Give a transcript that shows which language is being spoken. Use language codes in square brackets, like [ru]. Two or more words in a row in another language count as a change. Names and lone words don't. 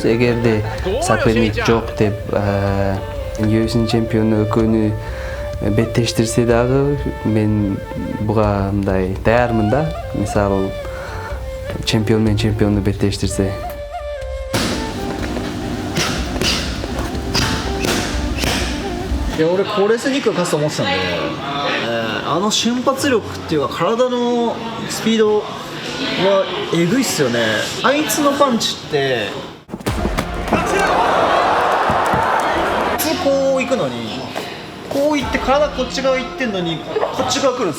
[ky] Эгерде соперник жок деп UFC чемпиону экөөнү беттештирсе дагы мен буга мындай даярмын да. Мисалы чемпион менен чемпионду беттештирсе. [ja] いや俺コーレスニックが勝つと思ってたんで、あの瞬発力っていうか体のスピードはえぐいっすよね。あいつのパンチって普通こう行くのにこう行って体こっち側行ってんのにこっち側来るんですよ。